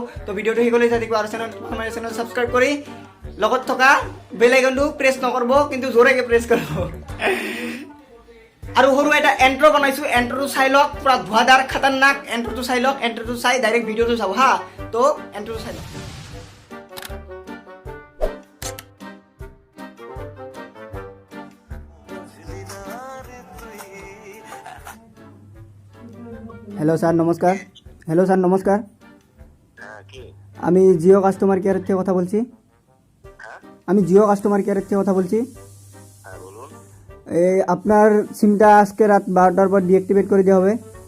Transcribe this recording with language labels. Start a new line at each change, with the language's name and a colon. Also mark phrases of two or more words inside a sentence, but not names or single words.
Assamese: তো ভিডিঅ'টো শেষলৈ চাই থাকিব আৰু চেনেল ছাবস্ক্ৰাইব কৰি লগত থকা বেল আইকনটো প্ৰেছ নকৰিব, কিন্তু জোৰেকে প্ৰেছ কৰিব। আৰু সৰু এটা এন্ট্ৰ বনাইছো, এন্ট্ৰটো চাই লওক, পুৰা ধোৱাদাৰ খাতাৰনাক এন্ট্ৰটো চাই লওক। এন্ট্ৰটো চাই ডাইৰেক্ট ভিডিঅ'টো চাব হা। তো এন্ট্ৰটো চাই লওক।
English: Hello sir
Assamese: নমস্কার।
English: Hello sir
Bangla: নমস্কার, আমি জিও
English: customer careের
Bangla: থেকে কথা বলছি। আমি জিও
English: customer careের
Bangla: থেকে কথা বলছি। এই আপনার সিমটা আজকে রাত 12টার পর ডিঅ্যাক্টিভেট করে দেওয়া হবে।